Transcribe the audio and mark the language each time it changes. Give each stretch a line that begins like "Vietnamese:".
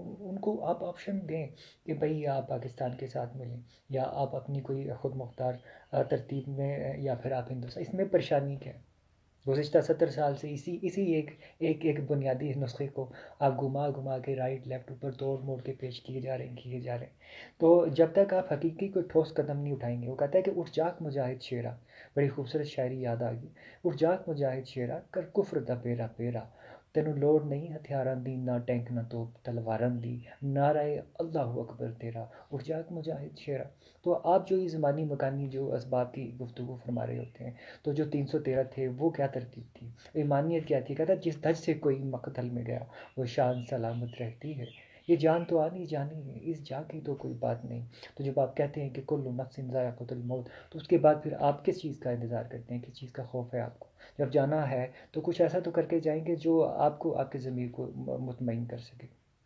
Urdu: ان کو آپ آپشن دیں کہ بھئی آپ پاکستان کے ساتھ ملیں یا آپ اپنی کوئی خود مختار ترتیب میں، یا پھر آپ ہندوستان، اس میں پریشانی کیا ہے؟ گزشتہ 70 سال سے اسی ایک بنیادی نسخے کو آپ گھما گھما کے رائٹ لیفٹ اوپر توڑ موڑ کے پیش کیے جا رہے ہیں. تو جب تک آپ حقیقی کوئی ٹھوس قدم نہیں اٹھائیں گے، وہ کہتا ہے کہ اٹھ جاگ مجاہد شیرا، بڑی خوبصورت شاعری یاد آ گئی.
Punjabi: اٹھ جاگ مجاہد شیرا کر کفر دا پیرا پیرا، تینوں لوڑ نہیں ہتھیاراں دی، نہ ٹینک نہ توپ تلواراں دی، نعرہ اللہ اکبر تیرا، اٹھ جاگ مجاہد شیرا.
Urdu: تو آپ جو یہ زمانی مکانی جو اسباب کی گفتگو فرما رہے ہوتے ہیں، تو جو 313 تھے وہ کیا ترتیب تھی، ایمانیت کیا تھی؟ کہتا جس دھج سے کوئی مقتل میں گیا وہ شان سلامت رہتی ہے. یہ جان تو آنی جانی ہے، اس جا کی تو کوئی بات نہیں. تو جب آپ کہتے ہیں کہ
Arabic: کل نفس ذائقۃ الموت،
Urdu: تو اس کے بعد پھر آپ کس چیز کا انتظار کرتے ہیں، کس چیز کا خوف ہے آپ کو؟ جب جانا ہے تو کچھ ایسا تو کر کے جائیں گے جو آپ کو، آپ کے ضمیر کو مطمئن کر سکے.